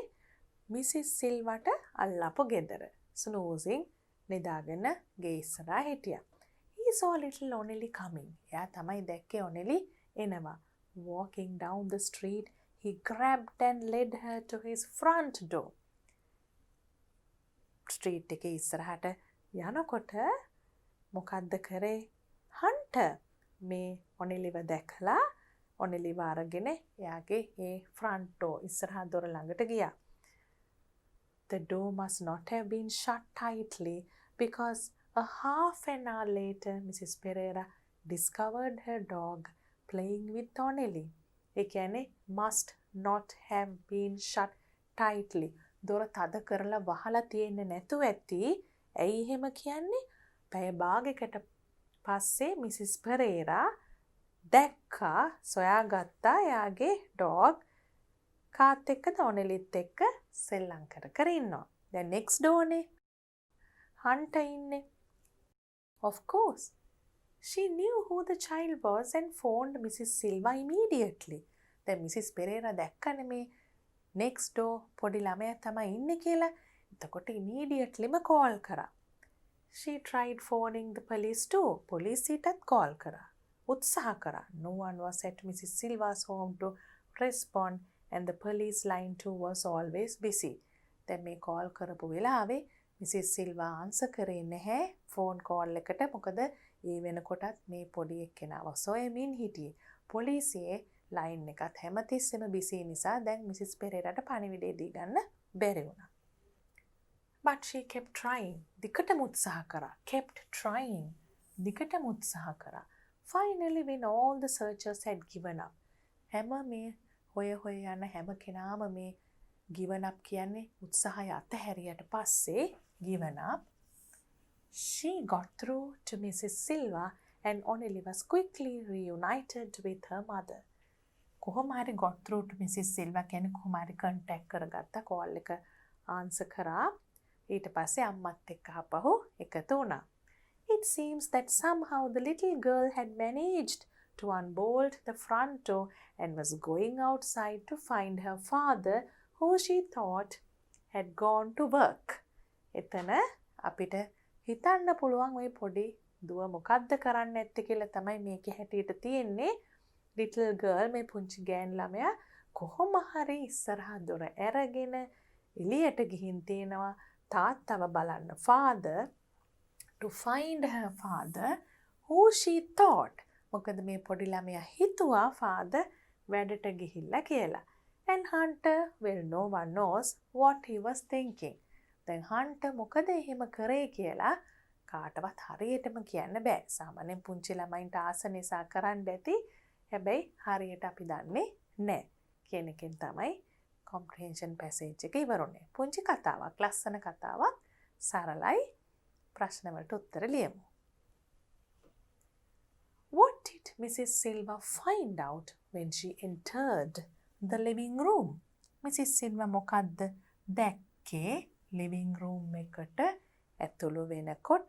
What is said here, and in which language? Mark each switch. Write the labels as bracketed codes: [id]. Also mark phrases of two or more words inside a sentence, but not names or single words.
[si] Mrs. Silvaට අල්ලපු ගෙදර. snoozing නිදාගෙන ගේ ඉස්සරහා හිටියා. [en] He saw little Onelli coming. [si] එයා තමයි දැක්කේ Onelli එනවා. [en] Walking down the street, he grabbed and led her to his front door. [si] ස්ට්‍රීට් එකේ ඉස්සරහට යනකොට මොකද්ද කරේ? Hunter මේ ඔනෙලිව දැකලා ඔනෙලිව අරගෙන එයාගේ ඒ [en] front door [si] ඉස්සරහා දොර ළඟට ගියා. [en] The door must not have been shut tightly because a half an hour later Mrs. Pereira discovered her dog playing with Onelli. [si] ඒ කියන්නේ [en] must not have been shut tightly. [si] දොර තද කරලා වහලා තියෙන්නේ නැතුව ඇති. ඇයි එහෙම කියන්නේ? පැය භාගයකට පස්සේ මිසිස් පෙරේරා දැක්කා, සොයාගත්තා එයාගේ ඩොග් කාත් එක්කද ඔනෙලිත් එක්ක සෙල්ලම් කර ඉන්නවා. දැන් [en] next door [si] නේ Hunter ඉන්නේ. [en] Of course, she knew who the child was and phoned Mrs. Silva immediately. [si] දැන් මිසිස් පෙරේරා දැක්කනේ මේ [en] next door [si] පොඩි ළමයා තමයි ඉන්නේ කියලා. එතකොට immediatelyම call කරා. [en] She tried phoning the police too. [si] පොලිසියටත් call කරා. උත්සාහ කරා. [en] No one was at Mrs. Silva's home to respond and the police line too was always busy. [si] දැන් මේ call කරපු වෙලාවේ Mrs. Silva answer කරේ නැහැ [en] phone call [si] එකට. මොකද ඒ වෙනකොටත් මේ පොඩි එක්කෙනාව සොයමින් හිටියේ. පොලිසියේ line එකත් හැමතිස්සෙම busy නිසා දැන් Mrs. පෙරේරාට පණිවිඩය දී ගන්න බැරි වුණා. [en] But she kept trying. [si] දිගටම උත්සාහ කරා. [en] Kept trying. [si] දිගටම උත්සාහ කරා. [en] Finally, when all the searchers had given up. [si] හැම මේ හොය යන හැම කෙනාම මේ [en] given up [si] කියන්නේ උත්සාහය අතහැරියට පස්සේ [en] given up. She got through to Mrs. Silva and Onelli was quickly reunited with her mother. [si] කොහොම හරි [en] got through to Mrs. Silva [si] කියන්නේ කොහොම හරි contact කරගත්තා, call එක answer කරා. ඊට පස්සේ අම්මත් එක්ක ආපහු එකතු වුණා. [en] It seems that somehow the little girl had managed to unbolt the front door and was going outside to find her father, who she thought had gone to work. [si] එතන අපිට හිතන්න පුළුවන් ওই පොඩි දුව මොකද්ද කරන්න ඇත්තේ කියලා තමයි මේකේ හැටියට තියෙන්නේ. [en] Little girl [si] මේ පුංචි ගෑන් ළමයා කොහොම හරි ඉස්සරහා දොර ඇරගෙන එළියට ගිහින් තිනවා තාත්තව බලන්න, [en] father, to find her father who she thought. [si] මොකද මේ පොඩි ළමයා හිතුවා father වැඩට ගිහිල්ලා කියලා. [en] And Hunter, well, no one knows what he was thinking. [si] දැන් Hunter මොකද එහෙම කරේ කියලා කාටවත් හරියටම කියන්න බෑ. සාමාන්‍යයෙන් පුංචි ළමයින්ට ආස නිසා කරන්න ඇති. හැබැයි හරියට අපි දන්නේ නැහැ. කියන එකෙන් තමයි [en] comprehension passage [si] එක ඉවර වුනේ. පුංචි කතාවක්, ලස්සන කතාවක්, සරලයි. ප්‍රශ්න වලට උත්තර ලියමු. [en] What did Mrs. Silva find out when she entered the living room? [si] Mrs. Silva මොකද්ද දැක්කේ [en] living room [si] එකට ඇතුළු වෙනකොට?